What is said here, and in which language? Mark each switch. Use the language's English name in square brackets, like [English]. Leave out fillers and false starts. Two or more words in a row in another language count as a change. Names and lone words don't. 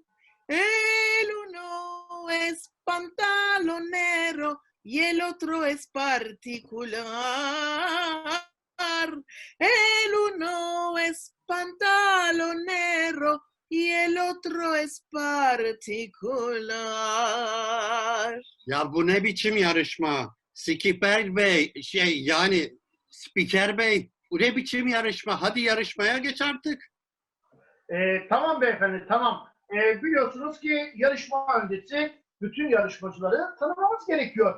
[Ladino] El uno es pantalonero y el otro es particular. El uno es pantalonero y el otro es particular. [Turkish] Ya bu ne biçim yarışma? Spiker Bey, Spiker Bey, bu ne biçim yarışma? Hadi yarışmaya geç artık. Tamam beyefendi, tamam. Biliyorsunuz ki yarışma öncesi bütün yarışmacıları tanımamız gerekiyor.